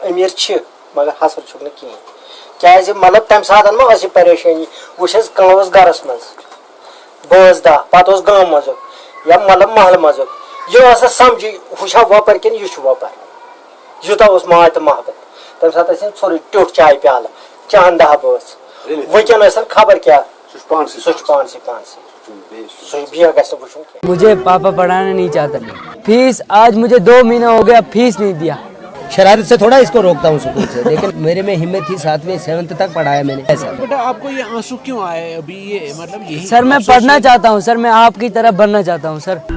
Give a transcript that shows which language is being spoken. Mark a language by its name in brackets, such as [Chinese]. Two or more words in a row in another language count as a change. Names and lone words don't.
[Kashmiri] أمیٖر چھِ مگر حسر چھُکھ نہٕ کِہیٖنۍ کیٛازِ مطلب تَمہِ ساتہٕ ما ٲس یہِ پریشٲنی وٕچھ حظ کٲم ٲس گرس منٛز بٲژ دہ پتہٕ اوس گامہٕ منٛزُک یا مطلب محلہٕ منٛزُک یہِ اوس نہٕ سمجھی ہُہ چھا وۄپر کِنہٕ یہِ چھُ وۄپر یوٗتاہ اوس ماے تہٕ محبت تَمہِ ساتہٕ ٲسۍ ژھورُے ٹیوٚٹھ چاے پیالہٕ چَہن دہ بٲژ وٕنکٮ۪ن ٲسۍ خبر کیٛاہ سُہ چھُ پانسٕے سُہ بیٚیہِ گژھِ نہٕ وٕچھُن کینٛہہ [Urdu] مجھے پاپا پڑھانا نہیں چاہتا فیس آج مجھے 2 مہینہ ہو گیا فیس نہیں دیا شرارت سے تھوڑا اس کو روکتا ہوں اسکول سے لیکن میرے میں ہمت تھی 7ویں 7th تک پڑھایا میں نے ایسا بیٹا آپ کو یہ آنسو کیوں آئے ابھی یہ مطلب یہی سر میں پڑھنا چاہتا ہوں سر میں آپ کی طرح بننا چاہتا ہوں سر